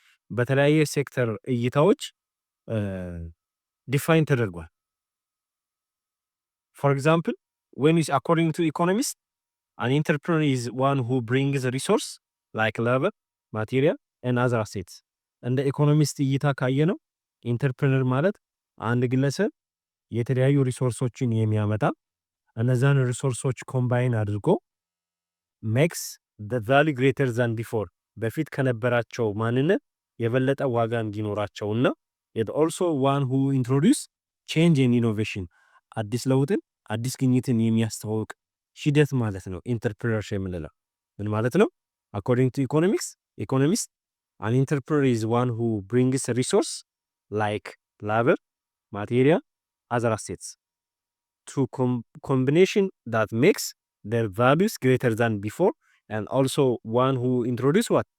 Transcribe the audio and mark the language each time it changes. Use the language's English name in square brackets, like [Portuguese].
[Amharic] በተለያየ ሴክተር እይታዎች ዲፋይን ተደርጓል። [English] For example, according to economists, an entrepreneur is one who brings a resource like labor, material and other assets. [Amharic] እንደ ኢኮኖሚስት እይታ ካየነው ኢንተርፕረነር ማለት አንድ ግለሰብ የተለያዩ ሪሶርሶችን የሚያመጣ እነዛን ሪሶርሶች ኮምባይን አድርጎ [English] makes the value greater than before, [Amharic] በፊት ከነበራቸው ማንነት የበለጠ ዋጋ እንዲኖራቸውና [English] it also one who introduce change and innovation, [Amharic] አዲስ ለውጥን አዲስ ግኝትን የሚያስተዋውቅ ሂደት ማለት ነው ኢንተርፕረነርሺፕ የምንለው። ምን ማለት ነው? [English] according to economists, an entrepreneur is one who brings a resource like labor, material, other assets to combination that makes their values greater than before, and also one who introduce what?